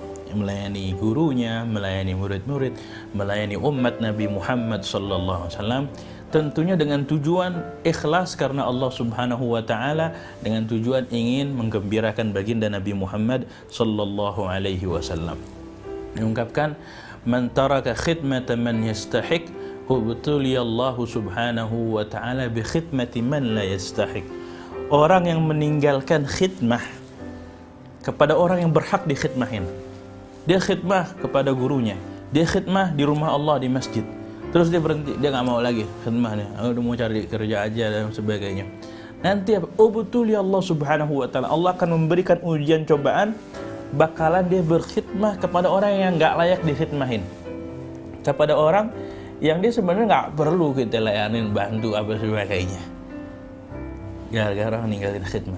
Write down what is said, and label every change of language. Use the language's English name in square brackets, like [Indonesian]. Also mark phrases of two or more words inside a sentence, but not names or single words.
[Indonesian] Melayani gurunya, melayani murid-murid, melayani umat Nabi Muhammad [Arabic] صلى الله عليه وسلم, [Indonesian] tentunya dengan tujuan ikhlas karena [Arabic] الله سبحانه وتعالى, [Indonesian] dengan tujuan ingin menggembirakan baginda Nabi Muhammad [Arabic] صلى الله عليه وسلم. Mengungkapkan من ترك خدمة من يستحق ابتلاه الله سبحانه وتعالى بخدمة من لا يستحق. [Indonesian] Orang yang meninggalkan khidmah kepada orang yang berhak dikhidmahin. Dia khidmah kepada gurunya, dia khidmah di rumah Allah, di masjid. Terus dia berhenti, dia nggak mau lagi khidmahnya, udah mau cari kerja aja dan sebagainya. Nanti [Arabic] ابتلي الله سبحانه وتعالى, [Indonesian] Allah akan memberikan ujian cobaan, bakalan dia berkhidmah kepada orang yang nggak layak dikhidmahin, kepada orang yang dia sebenarnya nggak perlu kita layanin, bantu apa sebagainya, gara-gara ninggalin khidmah.